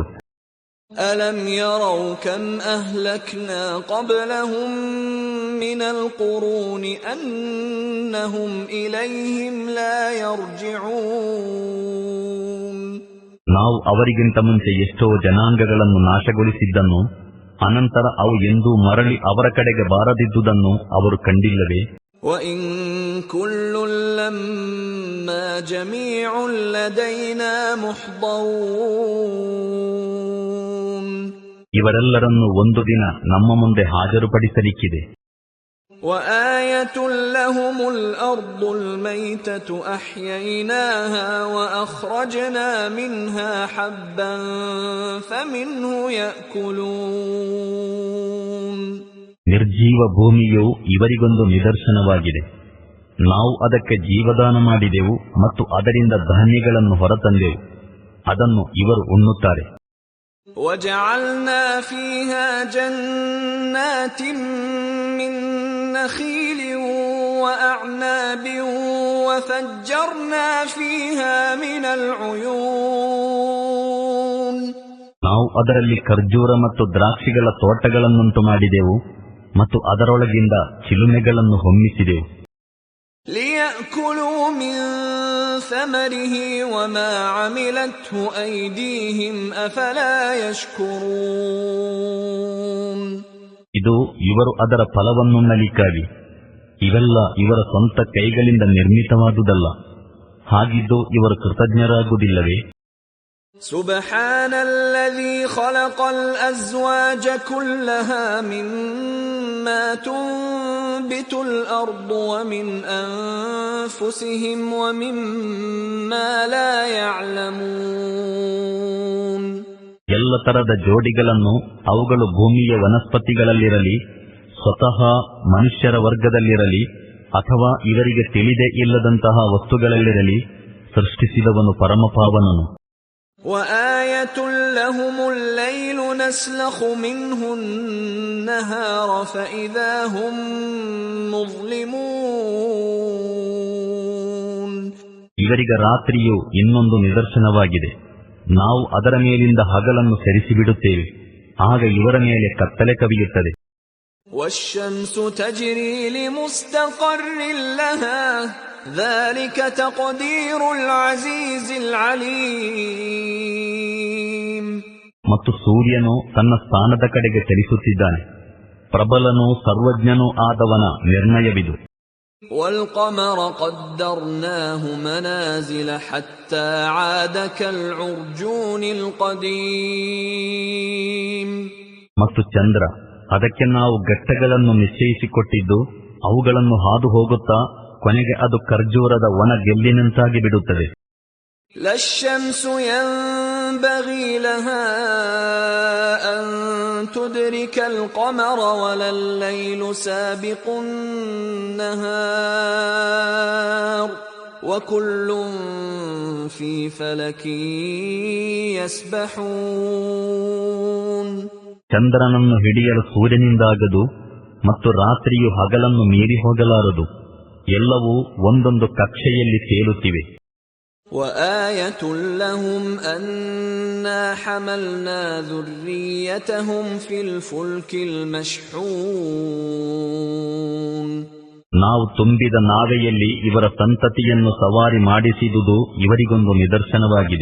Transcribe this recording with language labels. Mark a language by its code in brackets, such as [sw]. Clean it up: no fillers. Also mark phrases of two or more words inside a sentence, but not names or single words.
[ar] ألم يروا كم أهلكنا قبلهم من القرون أنهم إليهم لا يرجعون. [kn] ನಾವು ಅವರಿಗಿಂತ ಮುಂಚೆ ಎಷ್ಟೋ ಜನಾಂಗಗಳನ್ನು ನಾಶಗೊಳಿಸಿದ್ದನ್ನು, ಅನಂತರ ಅವು ಎಂದೂ ಮರಳಿ ಅವರ ಕಡೆಗೆ ಬಾರದಿದ್ದುದನ್ನು ಅವರು ಕಂಡಿಲ್ಲವೇ? [ar] وَإِن كُلٌّ لَّمَّا جَمِيعٌ لَّدَيْنَا مُحْضَرُونَ. [kn] ಇವರೆಲ್ಲರನ್ನು ಒಂದು ದಿನ ನಮ್ಮ ಮುಂದೆ ಹಾಜರುಪಡಿಸಲಿಕ್ಕಿದೆ. [ar] وَآيَةٌ لَّهُمُ الْأَرْضُ الْمَيْتَةُ أَحْيَيْنَاهَا وَأَخْرَجْنَا مِنْهَا حَبًّا فَمِنْهُ يَأْكُلُونَ. [kn] ನಿರ್ಜೀವ ಭೂಮಿಯು ಇವರಿಗೊಂದು ನಿದರ್ಶನವಾಗಿದೆ. ನಾವು ಅದಕ್ಕೆ ಜೀವದಾನ ಮಾಡಿದೆವು ಮತ್ತು ಅದರಿಂದ ಧಾನ್ಯಗಳನ್ನು ಹೊರತಂದೆವು, ಅದನ್ನು ಇವರು ಉಣ್ಣುತ್ತಾರೆ. [ar] وَجَعَلْنَا فِيهَا جَنَّاتٍ مِّن نَّخِيلٍ وَأَعْنَابٍ وَفَجَّرْنَا فِيهَا مِنَ الْعُيُونِ. [kn] ನಾವು ಅದರಲ್ಲಿ ಖರ್ಜೂರ ಮತ್ತು ದ್ರಾಕ್ಷಿಗಳ ತೋಟಗಳನ್ನುಂಟು ಮಾಡಿದೆವು ಮತ್ತು ಅದರೊಳಗಿಂದ ಚಿಲುಮೆಗಳನ್ನು ಹೊಮ್ಮಿಸಿದೆವು. [ar] لِيَأْكُلُوا مِن ثَمَرِهِ وَمَا عَمِلَتْهُ أَيْدِيهِمْ أَفَلَا يَشْكُرُونَ. [kn] ಇದು ಇವರು ಅದರ ಫಲವನ್ನುಣ್ಣಲಿಕ್ಕಾಗಿ. ಇವೆಲ್ಲ ಇವರ ಸ್ವಂತ ಕೈಗಳಿಂದ ನಿರ್ಮಿತವಾದುದಲ್ಲ. ಹಾಗಿದ್ದು ಇವರು ಕೃತಜ್ಞರಾಗುವುದಿಲ್ಲವೇ? [ar] سبحان الذي خلق الأزواج كلها مما تنبت الأرض ومن أنفسهم ومما لا يعلمون. [kn] ಎಲ್ಲ ತರದ ಜೋಡಿಗಳನ್ನು, ಅವುಗಳು ಭೂಮಿಯ ವನಸ್ಪತಿಗಳಲ್ಲಿರಲಿ, ಸ್ವತಃ ಮನುಷ್ಯರ ವರ್ಗದಲ್ಲಿರಲಿ, ಅಥವಾ ಇವರಿಗೆ ತಿಳಿದೇ ಇಲ್ಲದಂತಹ ವಸ್ತುಗಳಲ್ಲಿರಲಿ, ಸೃಷ್ಟಿಸಿದವನು ಪರಮಪಾವನನು. [ar] وآية لهم الليل نسلخ منه النهار فإذا هم مظلمون. [kn] ಇವರಿಗೆ ರಾತ್ರಿಯು ಇನ್ನೊಂದು ನಿದರ್ಶನವಾಗಿದೆ. ನಾವು ಅದರ ಮೇಲಿಂದ ಹಗಲನ್ನು ಸರಿಸಿಬಿಡುತ್ತೇವೆ, ಆಗ ಇವರ ಮೇಲೆ ಕತ್ತಲೆ ಕವಿಯುತ್ತದೆ. [ar] والشمس تجري لمستقر لها ذلك تقدير العزيز العليم. [kn] ಮತ್ತು ಸೂರ್ಯನು ತನ್ನ ಸ್ಥಾನದ ಕಡೆಗೆ ಚಲಿಸುತ್ತಿದ್ದಾನೆ, ಪ್ರಬಲನೂ ಸರ್ವಜ್ಞನೂ ಆದವನ ನಿರ್ಣಯವಿದು. [ar] والقمر قدرناه منازل حتى عاد كالعرجون القديم. [kn] ಮತ್ತು ಚಂದ್ರ, ಅದಕ್ಕೆ ನಾವು ಘಟ್ಟಗಳನ್ನು ನಿಶ್ಚಯಿಸಿಕೊಟ್ಟಿದ್ದು, ಅವುಗಳನ್ನು ಹಾದು ಹೋಗುತ್ತಾ ಕೊನೆಗೆ ಅದು ಖರ್ಜೂರದ ಒಣ ಗೆಲ್ಲಿನಂತಾಗಿ ಬಿಡುತ್ತದೆ. [ar] لا الشمس ينبغي لها أن تدرك القمر ولا الليل سابق النهار وكل في فلك يسبحون. [kn] ಚಂದ್ರನನ್ನು ಹಿಡಿಯಲು ಸೂರ್ಯನಿಂದಾಗದು ಮತ್ತು ರಾತ್ರಿಯು ಹಗಲನ್ನು ಮೀರಿ ಹೋಗಲಾರದು. ಎಲ್ಲವೂ ಒಂದೊಂದು ಕಕ್ಷೆಯಲ್ಲಿ ತೇಲುತ್ತಿವೆ. [ar] وآية لهم أنا حملنا ذريتهم في الفلك المشحون. [kn] ನಾವು ತುಂಬಿದ ನಾವೆಯಲ್ಲಿ ಇವರ ಸಂತತಿಯನ್ನು ಸವಾರಿ ಮಾಡಿಸಿದುದು ಇವರಿಗೊಂದು ನಿದರ್ಶನವಾಗಿದೆ.